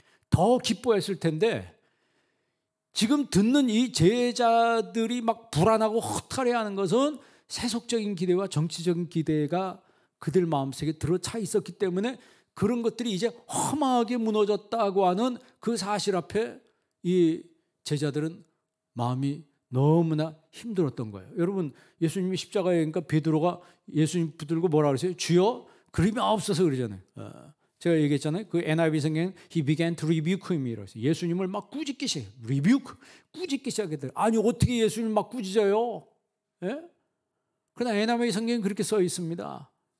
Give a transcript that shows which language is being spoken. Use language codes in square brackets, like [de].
[ko] 더 기뻐했을 텐데 지금 듣는 이 제자들이 막 불안하고 허탈해하는 것은 세속적인 기대와 정치적인 기대가 그들 마음속에 들어차 있었기 때문에 그런 것들이 이제 험하게 무너졌다고 하는 그 사실 앞에 이 제자들은 마음이 너무나 힘들었던 거예요. 여러분, 예수님이 십자가에, 그러니까 베드로가 예수님 붙들고 뭐라 그랬어요? 주여 그림이 없어서 그러잖아요. 제가 얘기했잖아요. 그 NIV 성경은 [en] He began to rebuke him [ko] 이라고 했어요. 예수님을 막 꾸짖기 시작해요. 꾸짖기 시작했대요. 아니 어떻게 예수님 막 꾸짖어요? 예? 그러나 NIV 성경은 그렇게 써 있습니다.